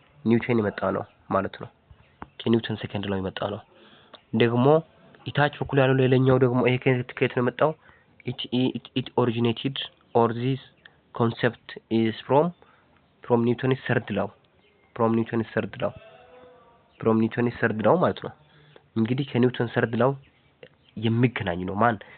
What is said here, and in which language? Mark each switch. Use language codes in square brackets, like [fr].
[am] ኒውተን የመጣ ነው ማለት ነው። ከኒውተን ሰከንድ ላው የመጣ ነው። ደግሞ ኢታች በኩል ያለው ሌላኛው ደግሞ ይሄ ከየት ነው የመጣው? [en] it originated or this concept is from Newton's third law. from Newton's third law [am] ማለት ነው። እንግዲህ ከኒውተን ሰርድ ላው የሚገናኝ ነው ማን?